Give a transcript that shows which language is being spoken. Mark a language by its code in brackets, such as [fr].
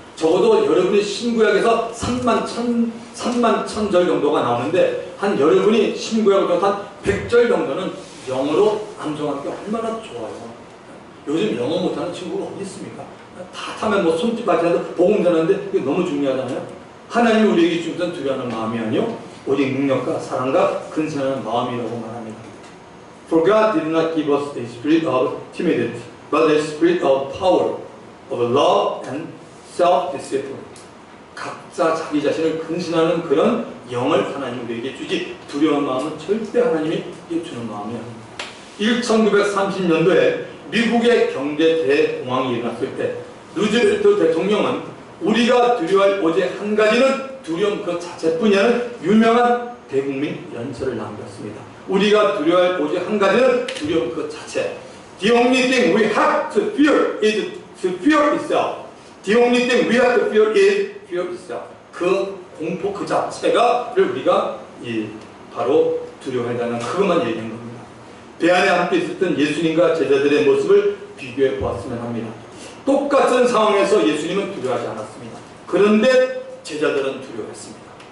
[ko] 적어도 여러분이 신구약에서 3만 1000절 정도가 나오는데 한 여러분이 신구약으로 한 100절 정도는 영어로 암송하는 게 얼마나 좋아요. 요즘 영어 못하는 친구가 어디 있습니까? 다 타면 뭐 손짓 받쳐도 복음 전하는데 그게 너무 중요하잖아요. 하나님이 우리에게 주신 것은 두려워하는 마음이 아니요 오직 능력과 사랑과 근신하는 마음이라고 말합니다. [en] For God did not give us a spirit of timidity, but a spirit of power, of love and self-discipline. [ko] 각자 자기 자신을 근신하는 그런 영을 하나님 우리에게 주지 두려운 마음은 절대 하나님이 주는 마음이 아닙니다. 1930년도에 미국의 경제 대공황이 일어났을 때 루즈벨트 대통령은 우리가 두려워할 오직 한 가지는 두려움 그 자체뿐이라는 유명한 대국민 연설을 남겼습니다. 우리가 두려워할 오직 한 가지는 두려움 그 자체. [en] The only thing we have to fear is to fear itself. The only thing we have to fear is fear itself. [ko] 그 공포 그 자체가를 우리가 바로 두려워한다는 그것만 얘기한 겁니다. 배 안에 함께 있었던 예수님과 제자들의 모습을 비교해 보았으면 합니다. 똑같은 상황에서 예수님은 두려워하지 않았습니다. 그런데 제자들은 두려워했습니다.